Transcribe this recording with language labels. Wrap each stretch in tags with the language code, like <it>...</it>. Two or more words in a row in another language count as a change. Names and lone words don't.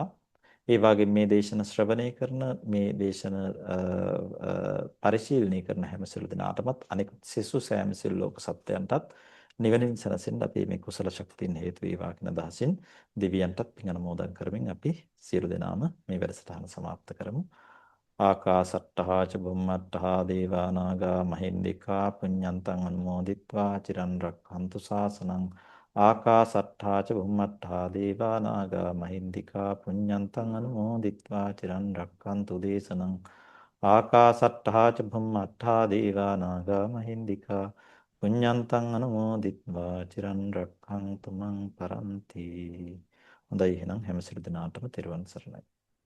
<si>ඒ වගේම මේ දේශන ශ්‍රවණය කරන මේ දේශන පරිශීලනය කරන හැම සියලු දෙනාටමත් අනෙකුත් සිසු සෑම සියලු ලෝක සත්‍යයන්ටත් නිවනින් සැනසෙන්න අපි මේ කුසල ශක්තියින් හේතු වේවා කියන අදහසින් දෙවියන්ටත් පින් අනුමෝදන් කරමින් අපි සියලු දෙනාම මේ වැඩසටහන સમાપ્ત කරමු.</si> <pi>ආකාසට්ටහා ච බුම්මට්ටහා දේවා නාග මහින්దికා පුඤ්ඤන්තං අනුමෝදිත්වා චිරන් රක්ඛන්තු ශාසනං. ආකාසට්ටහා ච බුම්මට්ටහා දේවා නාග මහින්దికා පුඤ්ඤන්තං අනුමෝදිත්වා චිරන් රක්ඛන්තු දේශනං. ආකාසට්ටහා ච බුම්මට්ටහා දේවා නාග මහින්దికා පුඤ්ඤන්තං අනුමෝදිත්වා චිරන් රක්ඛන්තු මං පරන්ති.</pi> <si>හොඳයි එහෙනම් හැම සියලු දෙනාටම තෙරුවන් සරණයි.</si>